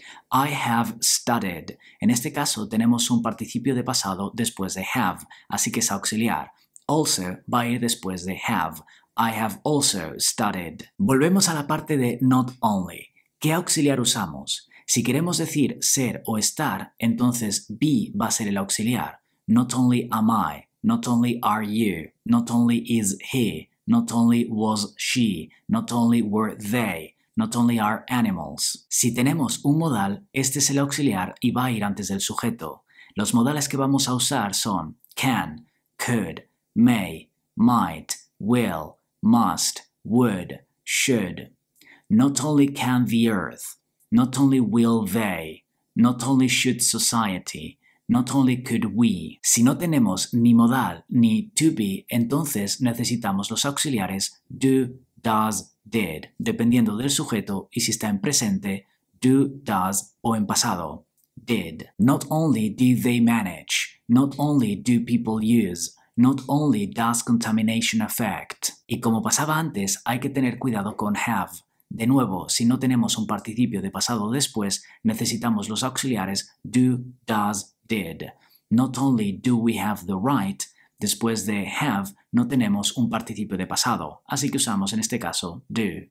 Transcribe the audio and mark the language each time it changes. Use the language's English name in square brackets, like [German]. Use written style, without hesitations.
[English] I have studied. [Spanish] En este caso tenemos un participio de pasado después de have, así que es auxiliar. Also va a ir después de have. [English] I have also studied. [Spanish] Volvemos a la parte de not only. ¿Qué auxiliar usamos? Si queremos decir ser o estar, entonces be va a ser el auxiliar. [English] Not only am I. Not only are you, not only is he, not only was she, not only were they, not only are animals. [Spanish] Si tenemos un modal, este es el auxiliar y va a ir antes del sujeto. Los modales que vamos a usar son can, could, may, might, will, must, would, should. [English] Not only can the earth, not only will they, not only should society, not only could we. [Spanish] Si no tenemos ni modal ni to be, entonces necesitamos los auxiliares do, does, did, dependiendo del sujeto y si está en presente, do, does o en pasado, did. [English] Not only do they manage, not only do people use, not only does contamination affect. [Spanish] Y como pasaba antes, hay que tener cuidado con have. De nuevo, si no tenemos un participio de pasado después, necesitamos los auxiliares do, does, did. [English] Not only do we have the right, [Spanish] después de have no tenemos un participio de pasado, así que usamos en este caso do.